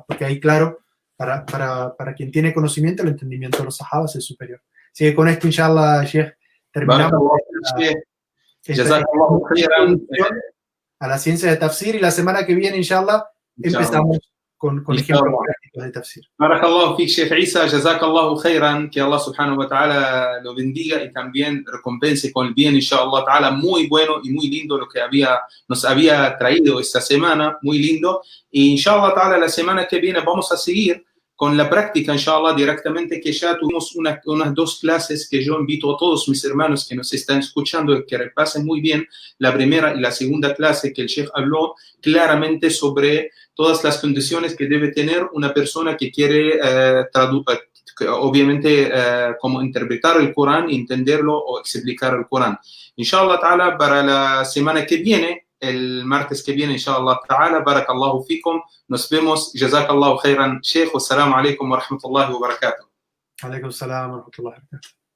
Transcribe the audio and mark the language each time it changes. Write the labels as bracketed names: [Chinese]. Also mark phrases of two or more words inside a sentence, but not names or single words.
[Spanish] Porque ahí, claro, para quien tiene conocimiento, el entendimiento de los sahabas es superior. Así que con esto, [Arabic] إن شاء الله, [Spanish] Sheikh, terminamos a la ciencia de tafsir, y la semana que viene, [Arabic] إن شاء الله, [Spanish] empezamos con ejemplos prácticos de tafsir. [Arabic] بارك الله فيك، شيخ عيسى، جزاك الله خيرا, [Spanish] que Allah [Arabic] سبحانه وتعالى [Spanish] lo bendiga y también recompense con el bien, [Arabic] إن شاء الله تعالى. [Spanish] Muy bueno y muy lindo lo que nos había traído esta semana, muy lindo. Y [Arabic] إن شاء الله تعالى [Spanish] la semana que viene vamos a seguir con la práctica, [Arabic] إن شاء الله, [Spanish] directamente, que ya tuvimos unas 2 clases que yo invito a todos mis hermanos que nos están escuchando que repasen muy bien la primera y la segunda clase, que el Sheikh habló claramente sobre todas las condiciones que debe tener una persona que quiere obviamente cómo interpretar el Corán, entenderlo o explicar el Corán. [Arabic] إن شاء الله تعالى, [Spanish] para la semana que viene, el martes que viene, [Arabic] إن شاء الله تعالى، بارك الله فيكم, [Spanish] nos vemos, [Arabic] جزاك الله خيرا، شيخ، والسلام عليكم ورحمة الله وبركاته. عليكم السلام ورحمة الله وبركاته.